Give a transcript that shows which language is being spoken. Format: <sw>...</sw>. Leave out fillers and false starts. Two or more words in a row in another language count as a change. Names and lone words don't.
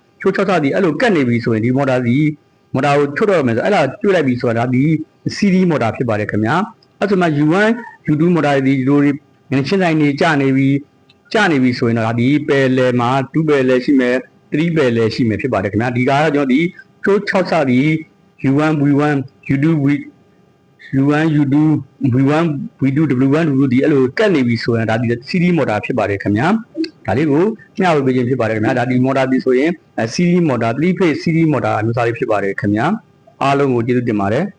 <my>ချိုး6ဆောက်ဒီအဲ့လိုကတ်နေပြီဆိုရင်ဒီ motor ကိုချွတ်တော့မယ်ဆိုအဲ့ဒါတွေ့လိုက်ပြီဆိုတာဒါဒီ</my> <en>CD motor</en> <my>ဖြစ်ပါတယ်ခင်ဗျာအဲ့ဆိုမှ U1 U2 motor ဒီလိုငင်းချင်းဆိုင်နေကြနေပြီဆိုရင်တော့ဒါဒီပယ်လဲမှာ2ပယ်လဲရှိမယ်3ပယ်လဲရှိမယ်ဖြစ်ပါတယ်ခင်ဗျာဒီကတော့ကျွန်တော်ဒီချိုး6ဆောက်ဒီ U1 V1 U2 U1 U2 V1 V2 W1 W2 ဒီအဲ့လိုကတ်နေပြီဆိုရင်ဒါဒီ</my> <en>CD motor</en> <my>ဖြစ်ပါတယ်ခင်ဗျာဒါလေးကိုမျှဝေပေးခြင်းဖြစ်ပါတယ်ခင်ဗျာဒါဒီ motor ဒီဆိုရင်</my> <en>CD motor 3 phase CD motor</en> <my>အမျိုးအစားလေးဖြစ်ပါတယ်ခင်ဗျာအားလုံးကိုကျေးဇူးတင်ပါတယ်</my>